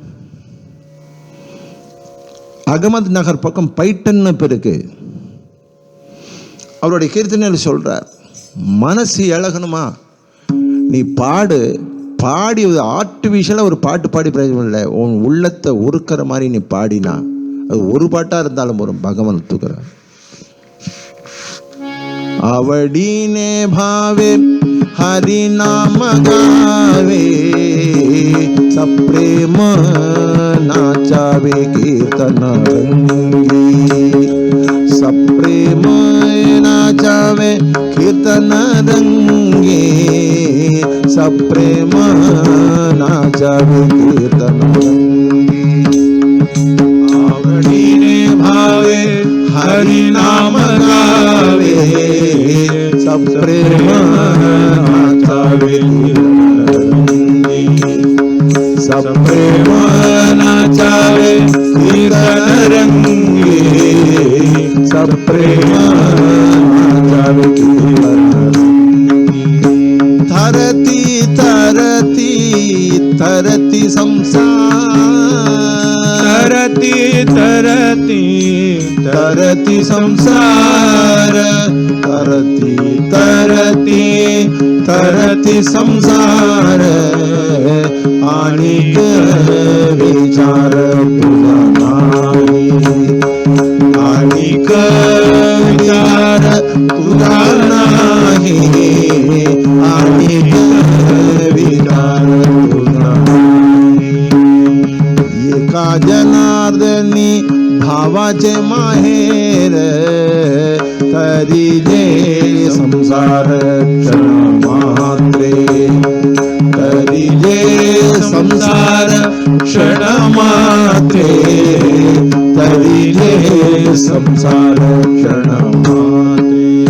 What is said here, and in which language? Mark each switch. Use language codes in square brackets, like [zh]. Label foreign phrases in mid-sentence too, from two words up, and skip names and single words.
[ta] அகமது நகர் பக்கம் பைட்டன்னு பிறகு அவருடைய கீர்த்தனையில் சொல்றார், மனசு இழகணுமா, நீ பாடி ஆர்டிஃபிஷியலாக ஒரு பாட்டு பாடி பிரயோஜனம் இல்லை. உன் உள்ளத்தை உருக்கிற மாதிரி நீ பாடினா அது ஒரு பாட்டாக இருந்தாலும் வரும். பகவான் ஒத்துக்கிறார். [mr] आवडीने भावे हरि नाम गावे सप्रेम नाचावे कीर्तन रंगी सप्रेम नाचावे कीर्तन रंगी सप्रेम नाचावे कीर्तन रंगी आवडीने भावे हरि नाम गावे सप्रेम नाचावे सप्रेम नाचावे कीर्तन रंगी सप्रेम नाचावे कीर्तन तरती तरती तरती संसार तरती तरती तरती संसार तरती तरती तरती संसार अनेक विचार तुझा नाही अनेक विचार तुझा नाही अनेक विचार तुझा नाही एका जनार्दनी भावाचे माहेर तरी जे संसार क्षण मात्रे तरी जे संसार क्षण मात्रे तरी जे संसार क्षण मात्रे